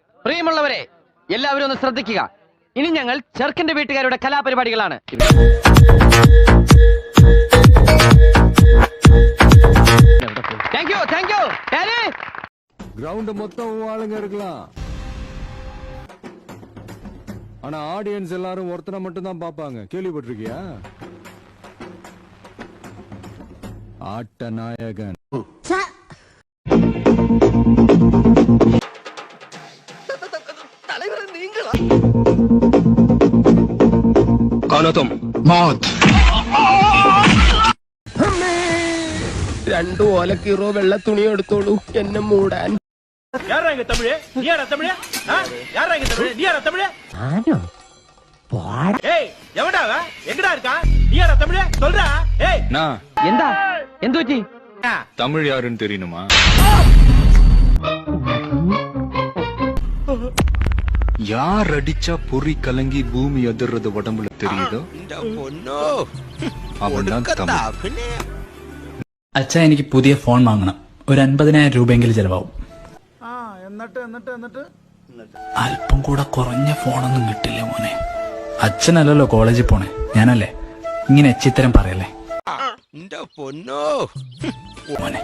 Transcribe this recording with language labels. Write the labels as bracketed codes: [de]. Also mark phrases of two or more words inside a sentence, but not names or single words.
[ml] പ്രിയമുള്ളവരെ, എല്ലാവരും ഒന്ന് ശ്രദ്ധിക്കുക. ഇനി ഞങ്ങൾ ചെറുക്കന്റെ വീട്ടുകാരുടെ കലാപരിപാടികളാണ്. [ta] கிரவுண்ட் மொத்தம் ஆளுங்க இருக்கலாம், ஆனா ஆடியன்ஸ் எல்லாரும் ஒருத்தனை மட்டும் தான் பாப்பாங்க. கேள்விப்பட்டிருக்கியா? ஆட்ட நாயகன். தலைவர் நீங்களா? [hi] कौन तुम? मौत. [ml] രണ്ടു ഓലക്കീറോ വെള്ള തുണി എടുത്തോളൂ എന്നെ മൂടാൻ. എന്താ എന്തു പറ്റി? [ta] தமிழ் யாருன்னு தெரியணுமா? யார் அடிச்சா பொறி கலங்கி பூமி அதிர்றது உடம்புல தெரியுதோ அவன்தான் தமிழ். [ml] അച്ഛാ, എനിക്ക് പുതിയ ഫോൺ വാങ്ങണം. ഒരു 50,000 രൂപയെങ്കിലും ചെലവാവും. അല്പം കൂടെ കുറഞ്ഞ ഫോണൊന്നും കിട്ടില്ല മോനെ. അച്ഛനല്ലല്ലോ കോളേജിൽ പോണേ, ഞാനല്ലേ. ഇങ്ങനെ എച്ചിത്തരം പറയല്ലേ മോനെ.